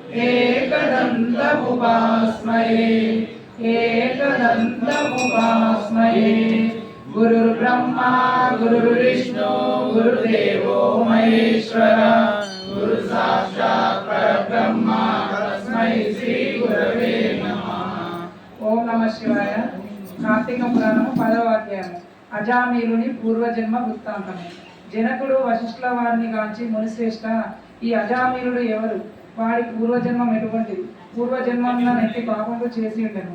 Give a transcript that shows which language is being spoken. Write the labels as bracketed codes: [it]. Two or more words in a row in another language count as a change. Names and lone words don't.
[sa] एकदन्तमुपास्महे एकदन्तमुपास्मये गुरुर्ब्रह्मा गुरुर्विष्णु गुरुदेवो महेश्वर गुरु साक्षात् परब्रह्म तस्मै श्री गुरवे नमः। ఓం నమః శివాయ. [te] కార్తీక పురాణము 10వ అధ్యాయము. అజామీలుని పూర్వజన్మ వృత్తాంతము. జనకుడు వశిష్ఠుల వారిని గాంచి మునిశ్రేష్ఠ, ఈ అజామీలుడు ఎవరు? వాడి పూర్వజన్మం ఎటువంటిది? పూర్వజన్మంలో నెట్టి పాపములు చేసి ఉండను.